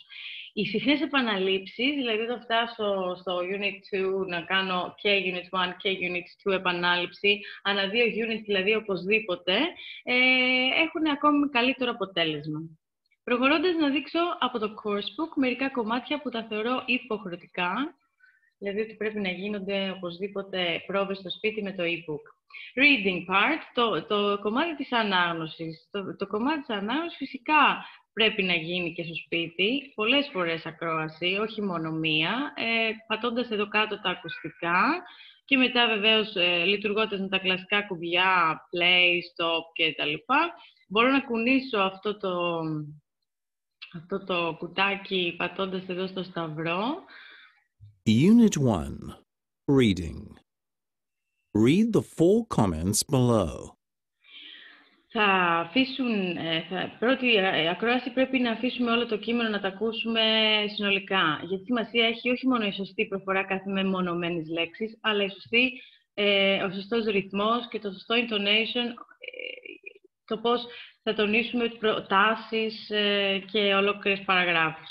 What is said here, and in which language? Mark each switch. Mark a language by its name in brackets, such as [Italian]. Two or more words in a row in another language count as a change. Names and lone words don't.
[Greek] Οι συχνές επαναλήψεις, δηλαδή όταν φτάσω στο Unit 2 να κάνω και Unit 1 και Unit 2 επανάληψη, ανά 2 Units δηλαδή οπωσδήποτε, έχουν ακόμη καλύτερο αποτέλεσμα. Προχωρώντας να δείξω από το Coursebook μερικά κομμάτια που τα θεωρώ υποχρεωτικά, δηλαδή ότι πρέπει να γίνονται οπωσδήποτε πρόβες στο σπίτι με το e-book. [English] Reading part, [Greek] το κομμάτι της ανάγνωσης. Το κομμάτι της ανάγνωσης φυσικά πρέπει να γίνει και στο σπίτι, πολλές φορές ακρόαση, όχι μόνο μία, πατώντας εδώ κάτω τα ακουστικά και μετά βεβαίως λειτουργώντας με τα κλασικά κουμπιά, [English] play, stop [Greek] κτλ. Μπορώ να κουνήσω αυτό το κουτάκι πατώντας εδώ στο σταυρό. [English] Unit 1. Reading. Read the full comments below. [Greek] Πρώτη ακρόαση πρέπει να αφήσουμε όλο το κείμενο να τα ακούσουμε συνολικά. Γιατί σημασία έχει όχι μόνο η σωστή προφορά κάθε μεμονωμένης λέξης, αλλά ο σωστός ρυθμός και το σωστό intonation, το πώς θα τονίσουμε προτάσεις και ολόκληρες παραγράφους.